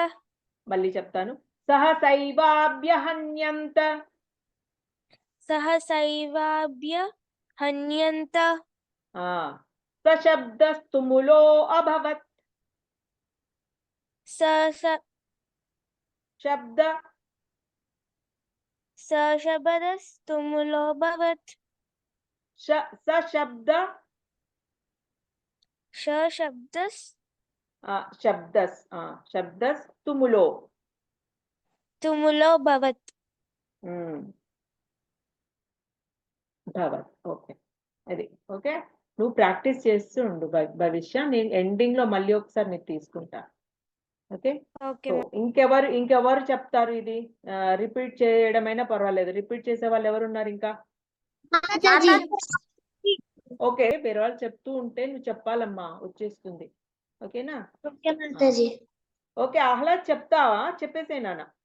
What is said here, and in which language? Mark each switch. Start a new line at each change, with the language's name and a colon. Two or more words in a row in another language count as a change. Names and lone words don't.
Telugu: మళ్ళీ చెప్తాను
Sanskrit: సహసైవాభ్య హన్యంత सहसैवाभ्य। हन्यन्त. సశబ్దస్తుములో అభవత్ శబ్ద सशब्दस् तुमुलो भवत्. సశబ్ద Shabdas. శబ్దస్ తుములో तुमुलो भवत्.
Telugu: భవత్ ఓకే అది ఓకే నువ్వు ప్రాక్టీస్ చేస్తూ ఉండు భవిష్య నేను ఎండింగ్ లో మళ్ళీ ఒకసారి నీకు తీసుకుంటా ఓకే
English: Okay.
Telugu: ఇంకెవరు చెప్తారు ఇది రిపీట్ చేయడమైనా పర్వాలేదు రిపీట్ చేసే వాళ్ళు ఎవరు ఉన్నారు ఇంకా ఓకే వేరే వాళ్ళు చెప్తూ ఉంటే నువ్వు చెప్పాలమ్మా వచ్చేస్తుంది ఓకేనా ఓకే ఆహ్లాద్ చెప్తావా చెప్పేసేనా